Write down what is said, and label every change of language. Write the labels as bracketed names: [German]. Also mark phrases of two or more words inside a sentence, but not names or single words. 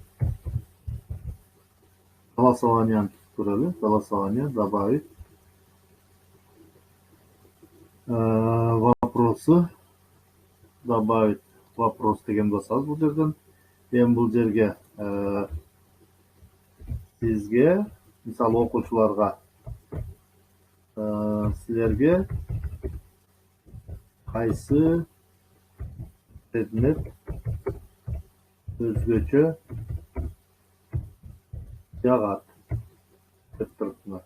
[Kyrgyz] Голосование көрөлү. [Russian] Голосование добавить. Вопросы добавить. [Kyrgyz] Вопрос деген басабыз бул жерден. Эми бул жерге сизге, мисалы, окуучуларга силерге кайсы предмет өзгөчө жагат деп туруп.